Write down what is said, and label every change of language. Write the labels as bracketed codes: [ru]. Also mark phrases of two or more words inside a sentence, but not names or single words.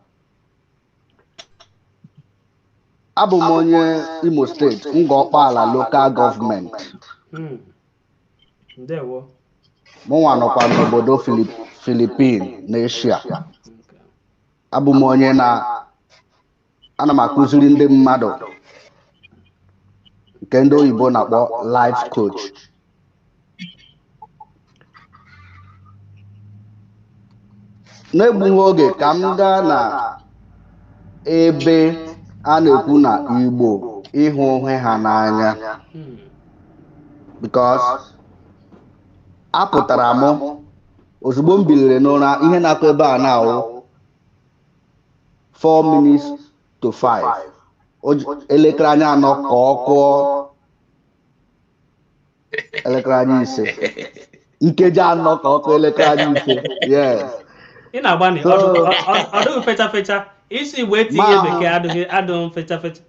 [ig] Abụ m onye Imo steeti Ngọkpala lokal gọọmenti. Mụnwa nọkwa n'obodo Filipin na Eshia. Abụ m onye ana m akụziri ndị mmadụ nke ndị oyibo na-akpọ [en] life coach. [ig] N'egbughị oge ka m gaa na ebe a na-ekwu na Igbo ịhụ onwe ha n'anya because apụtara m ozugbo m biliri n'ụra ihe na-akụ ebe a na-awụ 4 [en] minutes to [ig] 5 elekere anya anọ ka ọ kụọ elekere anya ise nkeji anọ ka ọ kụọ elekere anya ise. Yes. Ị na-agbani ọdụ fecha fecha isi Igbo etinye bekee adụghị fecha fecha.